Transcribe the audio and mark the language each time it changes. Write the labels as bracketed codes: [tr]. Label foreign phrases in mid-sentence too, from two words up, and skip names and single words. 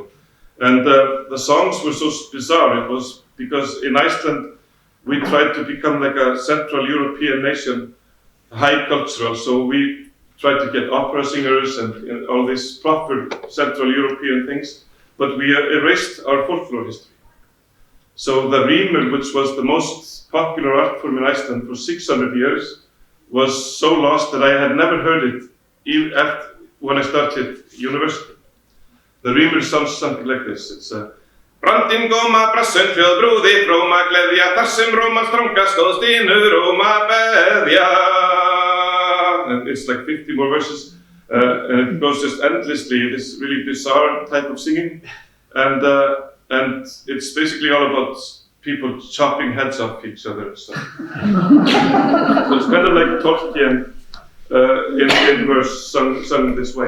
[en] And the songs were so bizarre. It was because in Iceland, we tried to become like a Central European nation, high cultural, so we tried to get opera singers and all these proper Central European things, but we erased our folklore history. So the rímur, which was the most popular art form in Iceland for 600 years, was so lost that I had never heard it even after, when I started university. The rímur sounds something like this. [is] It's Brandin góma brassum hljóð brúði fróma gleðja þar sem róman stranga stóð stínur róma beðja. [en] And it's like 50 more verses, and it goes just endlessly, this really bizarre type of singing, and it's basically all about people chopping heads off each other. So it's kind of like Tolkien in verse sung this way.